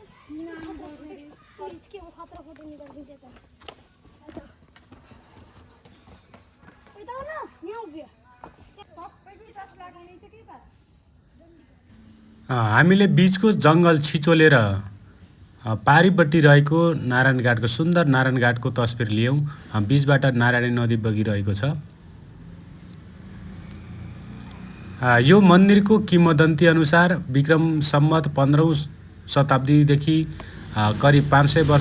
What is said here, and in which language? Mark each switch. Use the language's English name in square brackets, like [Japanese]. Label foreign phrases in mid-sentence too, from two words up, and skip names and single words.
[Hindi] इसके वो खतरा फोटो निकाल दीजिए तो अच्छा बताओ ना [Nepali] यहाँ उभियो सबै पनि टच लगाउने छ के त हामीले बीचको जङ्गल छिचोलेर पारिपट्टि रहेको नारायणघाटको सुन्दर नारायणघाटको तस्बिर लियौँ। बीचबाट नारायणी नदी बगिरहेको छ। यो मन्दिरको किंवदन्ती अनुसार विक्रम सम्वत 15औं शताब्दीदेखि करिब 500 वर्ष